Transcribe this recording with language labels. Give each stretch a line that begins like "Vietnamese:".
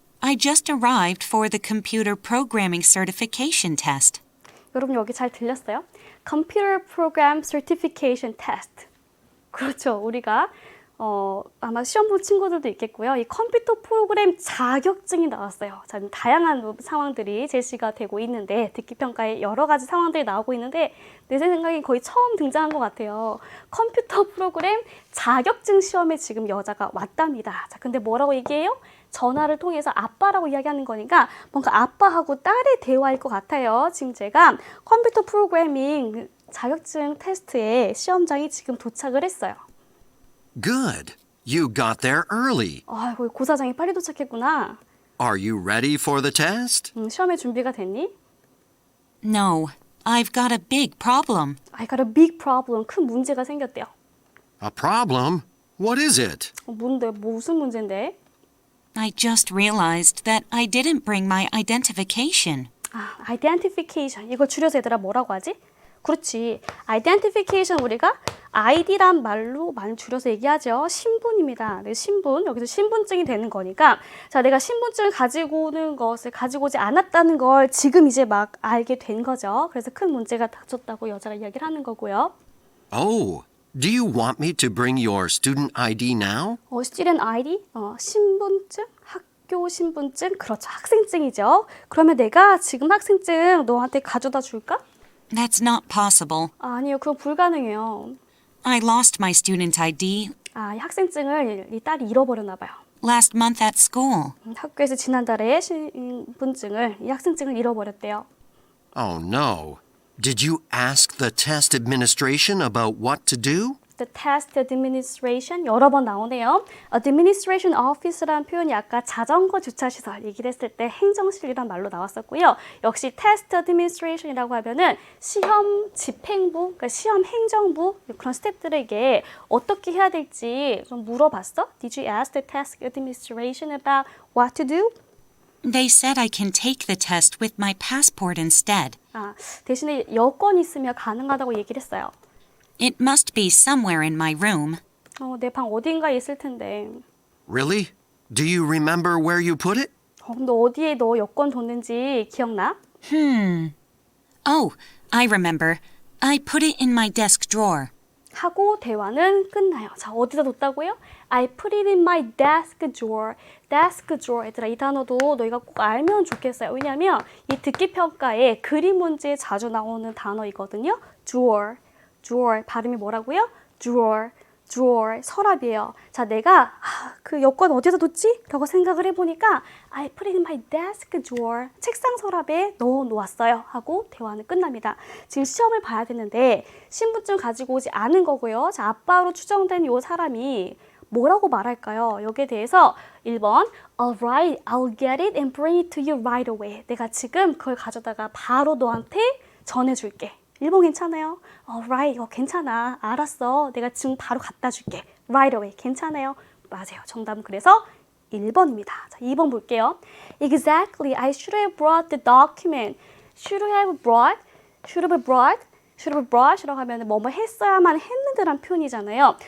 English: I just arrived for the computer programming certification test.
Korean: 여러분 여기 잘 들렸어요?
English: Computer Program Certification Test.
Korean: 그렇죠. 우리가 아마 시험 본 친구들도 있겠고요. 이 컴퓨터 프로그램 자격증이 나왔어요. 자, 다양한 상황들이 제시가 되고 있는데 듣기 평가에 여러 가지 상황들이 나오고 있는데 내 생각에 거의 처음 등장한 것 같아요. 컴퓨터 프로그램 자격증 시험에 지금 여자가 왔답니다. 자, 근데 뭐라고 얘기해요? 전화를 통해서 아빠라고 이야기하는 거니까 뭔가 아빠하고 딸의 대화일 것 같아요. 지금 제가 컴퓨터 프로그래밍 자격증 테스트에 시험장이 지금 도착을 했어요.
English: Good. You got there early.
Korean: 아이고, 고사장이 빨리 도착했구나.
English: Are you ready for the test?
Korean: 시험에 준비가 됐니?
English: No, I've got a big problem. I got a big problem.
Korean: 큰 문제가 생겼대요.
English: A problem? What is it?
Korean: 뭔데? 무슨 문제인데?
English: I just realized that I didn't bring my identification. identification.
Korean: 이걸 줄여서 얘들아 뭐라고 하지? 그렇지. identification 우리가 ID란 말로 많이 줄여서 얘기하죠. 신분입니다. 내 신분, 여기서 신분증이 되는 거니까 자, 내가 신분증을 가지고 오는 것을 가지고 오지 않았다는 걸 지금 이제 막 알게 된 거죠. 그래서 큰 문제가 닥쳤다고 여자가 이야기를 하는 거고요.
English: Oh, do you want me to bring your student ID now?
Korean: student ID, 신분증, 학교 신분증, 그렇죠. 학생증이죠. 그러면 내가 지금 학생증 너한테 가져다 줄까?
English: That's not possible.
Korean: 아니요, 그건 불가능해요.
English: I lost my student ID
Korean: 이 학생증을 이 딸이 잃어버렸나 봐요.
English: last month at school.
Korean: 학교에서 지난달에 신분증을, 이 학생증을 잃어버렸대요.
English: Oh no. Did you ask the test administration about what to do? The test administration 여러 번 나오네요. administration office라는 표현이 아까 자전거 주차시설 얘기를 했을 때 행정실이란 말로 나왔었고요.
Korean: 역시 test administration이라고 하면은 시험 집행부, 그러니까 시험 행정부 그런 스태프들에게 어떻게 해야 될지 좀 물어봤어?
English: Did you ask the test administration about what to do? They said I can take the test with my passport instead.
Korean: 대신에 여권이 있으면 가능하다고 얘기를 했어요.
English: It must be somewhere in my room.
Korean: 내 방 어딘가에 있을 텐데.
English: Really? Do you remember where you put it?
Korean: 근데 어디에 너 여권 뒀는지 기억나?
English: Oh, I remember. I put it in my desk drawer.
Korean: 하고 대화는 끝나요. 자, 어디다 뒀다고요?
English: I put it in my desk drawer. desk drawer.
Korean: 얘들아, 이 단어도 너희가 꼭 알면 좋겠어요. 왜냐하면 이 듣기 평가에 그림 문제에 자주 나오는 단어이거든요.
English: drawer. drawer.
Korean: 발음이 뭐라고요?
English: drawer. drawer.
Korean: 서랍이에요. 자, 내가 그 여권 어디다 뒀지? 라고 생각을 해보니까
English: I put it in my desk drawer.
Korean: 책상 서랍에 넣어 놓았어요. 하고 대화는 끝납니다. 지금 시험을 봐야 되는데 신분증 가지고 오지 않은 거고요. 자, 아빠로 추정된 이 사람이 뭐라고 말할까요? 여기에 대해서 1번
English: Alright, I'll get it and bring it to you right away.
Korean: 내가 지금 그걸 가져다가 바로 너한테 전해줄게. 1번 괜찮아요? Alright, 괜찮아. 알았어. 내가 지금 바로 갖다 줄게.
English: Right away.
Korean: 괜찮아요. 맞아요. 정답은 그래서 1번입니다. 자, 2번 볼게요. Exactly.
English: I should have brought the document. Should have brought
Korean: 이라고 하면 뭐뭐 했어야만 했는데란 표현이잖아요.